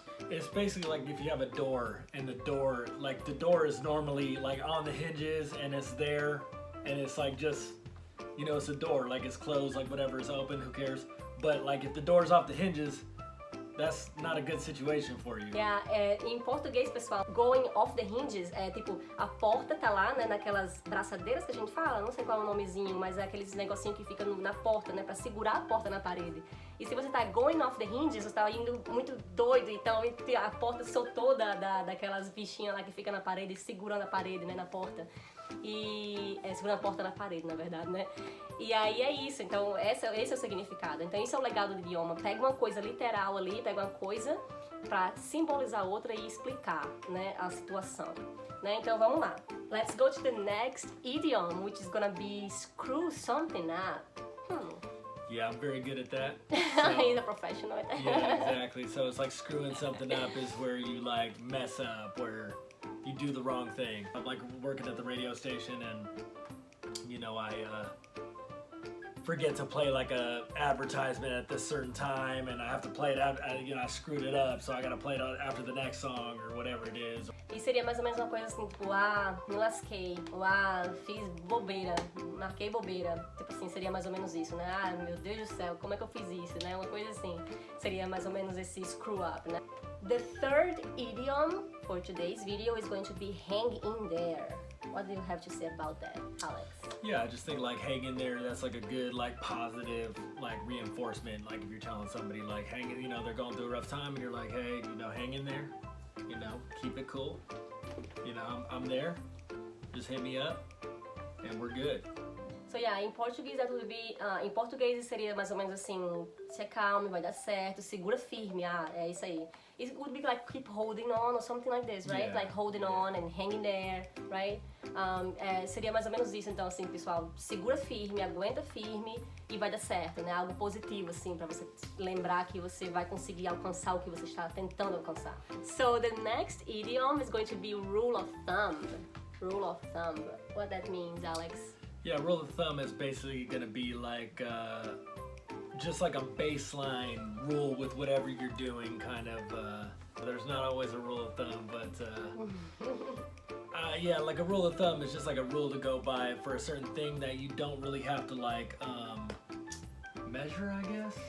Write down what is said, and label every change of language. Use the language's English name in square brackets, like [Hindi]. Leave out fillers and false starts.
[English] It's basically if you have a door, and the door is normally on the hinges, and it's there, and it's just it's a door, it's closed, whatever is open, who cares? but like if the door's off the hinges, that's not a good situation for you. [Portuguese] Yeah, em português, pessoal, [English] going off the hinges [Portuguese] é tipo, a porta tá lá, né, naquelas braçadeiras que a gente fala, não sei qual é o nomezinho, mas é aqueles negocinho que fica na porta, né, pra segurar a porta na parede. E se você tá [English] going off the hinges, [Portuguese] você tá indo muito doido, então a porta soltou daquelas bichinhas lá que fica na parede, segurando a parede, né, na porta. E segurando a porta na parede, na verdade, né? E aí é isso, então esse é o significado. Então isso é o legado do idioma. Pega uma coisa literal ali, pega uma coisa pra simbolizar outra e explicar, né, a situação. Né? Então vamos lá. [English] Let's go to the next idiom, which is gonna be screw something up. Yeah, I'm very good at that. He's a professional at that. Yeah, exactly. So it's like screwing something up is where you like mess up, where you do the wrong thing. I'm like working at the radio station and, you know, I forget to play like a advertisement at this certain time and I have to play it out, you know, I screwed it up, so I gotta play it after the next song or whatever it is. [Portuguese] E seria mais ou menos uma coisa assim, tipo, me lasquei, ou fiz bobeira, marquei bobeira. Tipo assim, seria mais ou menos isso, né? Meu Deus do céu, como é que eu fiz isso, né? Uma coisa assim, seria mais ou menos esse screw up, né? [English] The third idiom for today's video is going to be hang in there. What do you have to say about that, Alex? Yeah, I just think like hang in there, that's like a good like positive like reinforcement. Like if you're telling somebody like hang in, you know, they're going through a rough time and you're like, hey, you know, hang in there, you know, keep it cool. You know, I'm there, just hit me up and we're good. So yeah, [Portuguese] em português [English] that would be, [Portuguese] em português seria mais ou menos assim, se acalme, vai dar certo, segura firme, é isso aí. [English] It would be like keep holding on or something like this, right? Yeah, Like holding on and hanging there, right? [Portuguese] Seria mais ou menos isso, então assim, pessoal, segura firme, aguenta firme e vai dar certo, né? Algo positivo, assim, pra você lembrar que você vai conseguir alcançar o que você está tentando alcançar. [English] So the next idiom is going to be rule of thumb. Rule of thumb. What that means, Alex? Yeah, rule of thumb is basically gonna be like just like a baseline rule with whatever you're doing, kind of. There's not always a rule of thumb, but yeah, like a rule of thumb is just like a rule to go by for a certain thing that you don't really have to like measure, I guess.